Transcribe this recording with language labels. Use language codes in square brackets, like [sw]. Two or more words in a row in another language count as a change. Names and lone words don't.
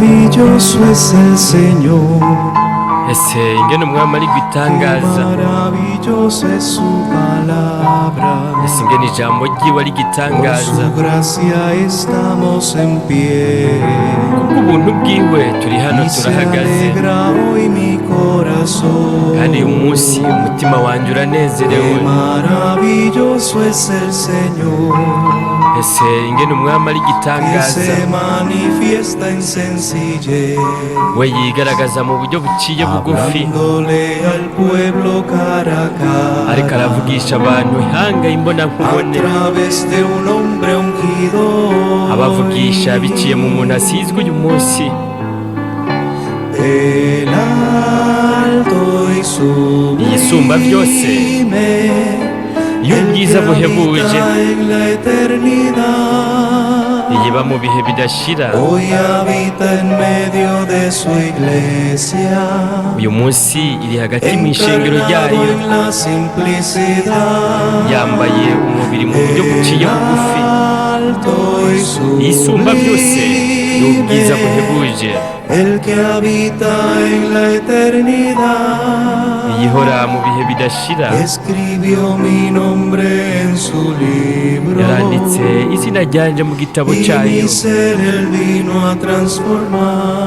[es] maravilloso es el Señor. [rn] ese ingene umwami ari gitangaza, [es] Maravillosa es su palabra. [rn] ese ingene ijambo ryiwe ari [es] Por [rn] gitangaza. [es] su gracia estamos en pie. [rn] Kubw'ubuntu bwiwe turi hano [es] Y se [rn] turahagaze, [es] alegra hoy mi corazón. [rn] kandi uyu munsi umutima wanjye [es] Qué [rn] uranezerewe. [es] maravilloso es el Señor, [rn] ese ingene umwami ari [es] que [rn] gitangaza, [es] se manifiesta en sencillez, [rn] we yigaragaza mu buryo buciye bugufi, [es] hablándole al pueblo cara a [rn] ariko [es] cara, [rn] aravugisha abantu ihanga [es] a [rn] imbonankubone, [es] través de un hombre ungido. [rn] abavugisha biciye mu muntu asizwe uyu munsi. [es] El alto y [rn] Yisumba byose, [es] sublime, [rn] y'ubwiza buhebuje, [es] en la eternidad. [rn] iyiba mu bihe bidashira, [es] Hoy habita en medio de su iglesia, [rn] uyu munsi iri hagati mu ishengero [es] encarnado [rn] ryayo, [es] en la simplicidad. [rn] yambaye umubiri mu buryo buciye bugufi, [es] Alto y [rn] yisumba byose, y'ubwiza [es] sublime, [rn] buhebuje, [es] el que habita en la eternidad. [rn] iyihora mu bihe bidashira, [es] Escribió mi nombre en su libro, [rn] yaranditse izina ryanje mu gitabo [es] y [rn] cyayo, [es] mi ser él vino a transformar.